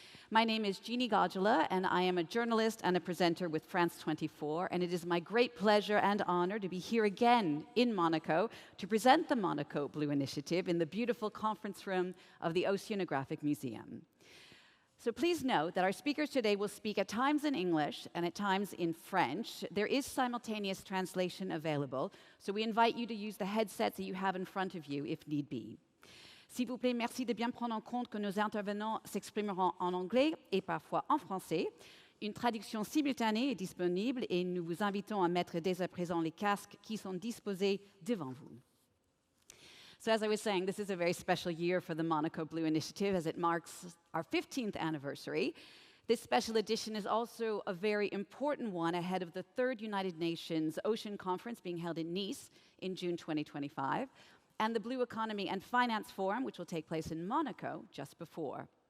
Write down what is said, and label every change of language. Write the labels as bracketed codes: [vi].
[en] My name is Jeannie Godula, and I am a journalist and a presenter with France 24, and it is my great pleasure and honor to be here again in Monaco to present the Monaco Blue Initiative in the beautiful conference room of the Oceanographic Museum. So please note that our speakers today will speak at times in English and at times in French. There is simultaneous translation available, so we invite you to use the headsets that you have in front of you if need be. [fr] S'il vous plaît, merci de bien prendre en compte que nos intervenants s'exprimeront en anglais et parfois en français. Une traduction simultanée est disponible et nous vous invitons à mettre dès à présent les casques qui sont disposés devant vous. [en] So as I was saying, this is a very special year for the Monaco Blue Initiative as it marks our 15th anniversary. This special edition is also a very important one ahead of the third United Nations Ocean Conference being held in Nice in June 2025, and the Blue Economy and Finance Forum, which will take place in Monaco just before.